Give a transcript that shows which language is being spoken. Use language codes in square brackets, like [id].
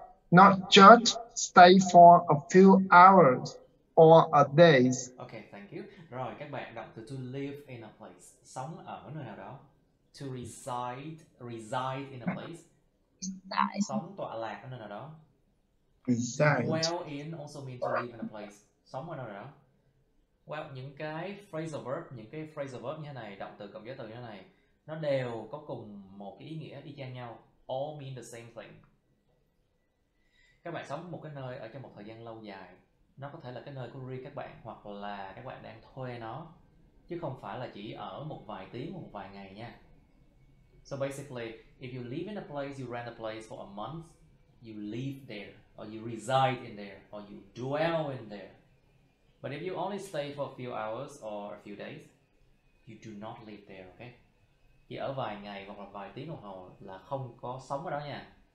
[en] Not just stay for a few hours or a days. Okay, thank you. [vi] Rồi, các bạn đọc từ [en] to live in a place, [vi] sống ở nơi nào đó. [en] To reside in a place. [vi] Sống tọa lạc ở nơi nào đó. [en] Reside. Dwell in also means to live in a place. [vi] Sống ở nơi nào đó. Well, những cái phrasal verb như thế này, động từ cộng giới từ như thế này, nó đều có cùng một cái ý nghĩa y chang nhau. [en] All mean the same thing. [vi] Các bạn sống một cái nơi ở trong một thời gian lâu dài, nó có thể là cái nơi của riêng các bạn, hoặc là các bạn đang thuê nó, chứ không phải là chỉ ở một vài tiếng, một vài ngày nha. [en] So basically, if you live in a place, you rent a place for a month, you live there, or you reside in there, or you dwell in there. But if you only stay for a few hours or a few days, you do not live there, okay? [vi] Chỉ ở vài ngày hoặc là vài tiếng đồng hồ là không có sống ở đó nha.